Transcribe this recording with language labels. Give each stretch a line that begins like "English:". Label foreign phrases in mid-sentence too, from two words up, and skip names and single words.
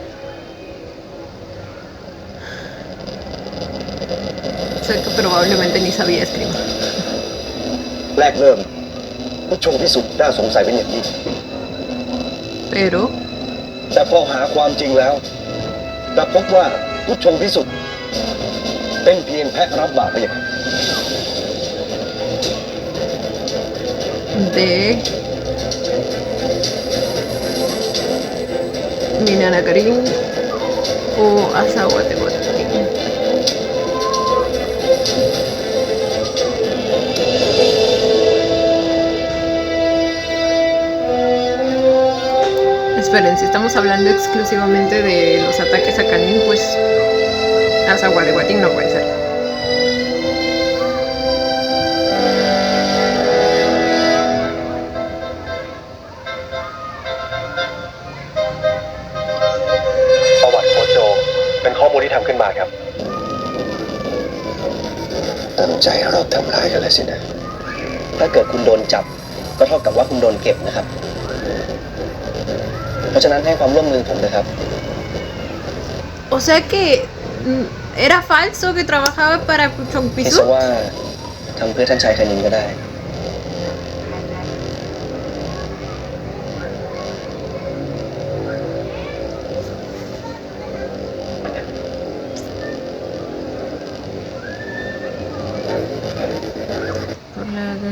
Spanish: Sé que probablemente ni sabía escribir.
Thai: แรกเริ่มผู้ชมพิสุทธิ์น่าสงสัยเป็นอย่างยิ่ง
Spanish: Pero
Thai: แต่พอหาความจริงแล้วกลับพบว่าผู้ชมพิสุทธิ์เป็นเพียงแพะรับบาปเพียง
Spanish: de Minana Karim o Azahuatehuatlán. Esperen, si estamos hablando exclusivamente de los ataques a Canin, pues Azahuatehuatlán no puede ser.
Thai: ประวัติโค้ชโจเป็นข้อมูลที่ทำขึ้นมาครับตั้งใจเราทำร้ายกันแล้วสินะถ้าเกิดคุณโดนจับก็เท่ากับว่าคุณโดนเก็บนะครับเพราะฉะนั้นให้ความร่วมมือผมนะครับ
Spanish: O sea que era falso que trabajaba para Kuchong
Thai: คิด
Spanish: Pisu.
Thai: ซะว่าทำเพื่อท่านชายคณินก็ได้
Spanish: Por la...